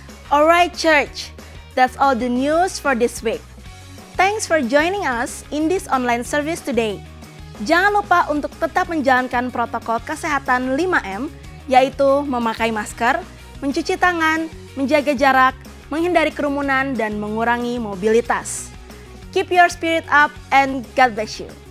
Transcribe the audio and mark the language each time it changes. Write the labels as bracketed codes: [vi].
[en] Alright church, that's all the news for this week. Thanks for joining us in this online service today. [id] Jangan lupa untuk tetap menjalankan protokol kesehatan 5M, yaitu memakai masker, mencuci tangan, menjaga jarak, menghindari kerumunan, dan mengurangi mobilitas. [en] Keep your spirit up and God bless you.